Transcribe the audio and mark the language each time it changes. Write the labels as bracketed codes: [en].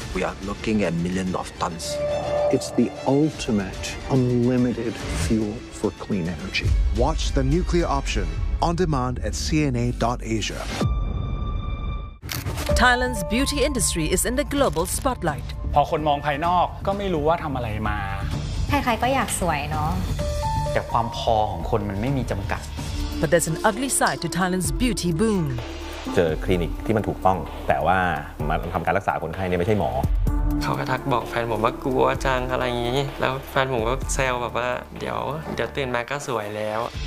[en] We are looking at millions of tons. It's the ultimate unlimited fuel for clean energy. Watch The Nuclear Option on demand at cna.asia. Thailand's beauty industry is in the global spotlight. [th] พอคนมองภายนอกก็ไม่รู้ว่าทำอะไรมา ใครๆก็อยากสวยเน า ะ แต่ความพอของคนมันไม่มีจำกัด [en] But there's an ugly side to Thailand's beauty boom. [th] เจอคลินิกที่มันถูกต้องแต่ว่ามันทำการรักษาคนไข้เนี่ยไม่ใช่หมอ เขาก็ทักบอกแฟนผมว่ากลัวจังอะไรอย่างนี้แล้วแฟนผมก็แซวแบบว่าเดี๋ยวตื่นมาก็สวยแล้ว